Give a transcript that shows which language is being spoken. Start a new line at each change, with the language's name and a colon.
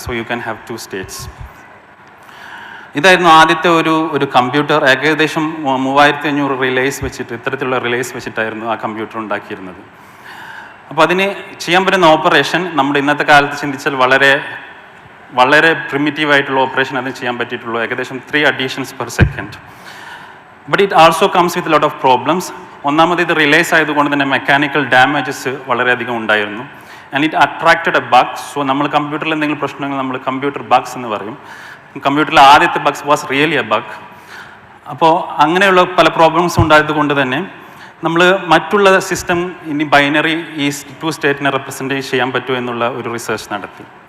English: So you can have 2 states.
Malayalam: ഇതായിരുന്നു ആദ്യത്തെ ഒരു കമ്പ്യൂട്ടർ. ഏകദേശം 3500 റിലേസ് വെച്ചിട്ട്, ഇത്തരത്തിലുള്ള റിലേസ് വെച്ചിട്ടായിരുന്നു ആ കമ്പ്യൂട്ടർ ഉണ്ടാക്കിയിരുന്നത്. അപ്പോൾ അതിന് ചെയ്യാൻ പറ്റുന്ന ഓപ്പറേഷൻ നമ്മുടെ ഇന്നത്തെ കാലത്ത് ചിന്തിച്ചാൽ വളരെ വളരെ പ്രിമിറ്റീവായിട്ടുള്ള ഓപ്പറേഷൻ അതിന് ചെയ്യാൻ പറ്റിയിട്ടുള്ളൂ.
English: ഏകദേശം 3 additions per second. But it also comes with lot of problems.
Malayalam: ഒന്നാമത് ഇത് റിലേസ് ആയതുകൊണ്ട് തന്നെ മെക്കാനിക്കൽ ഡാമേജസ് വളരെയധികം ഉണ്ടായിരുന്നു.
English: And it attracted a bug.
Malayalam: So നമ്മൾ കമ്പ്യൂട്ടറിൽ എന്തെങ്കിലും പ്രശ്നങ്ങൾ നമ്മൾ കമ്പ്യൂട്ടർ ബഗ്സ് എന്ന് പറയും. കമ്പ്യൂട്ടറിലെ ആദ്യത്തെ Bugs
English: Was really a bug.
Malayalam: അപ്പോൾ അങ്ങനെയുള്ള പല പ്രോബ്ലംസ് ഉണ്ടായത് കൊണ്ട് തന്നെ നമ്മൾ മറ്റുള്ള സിസ്റ്റം ഇനി ബൈനറി ഈ 2 സ്റ്റേറ്റിനെ റെപ്രസെൻറ്റ് ചെയ്യാൻ പറ്റുമോ എന്നുള്ള ഒരു റിസർച്ച് നടത്തി.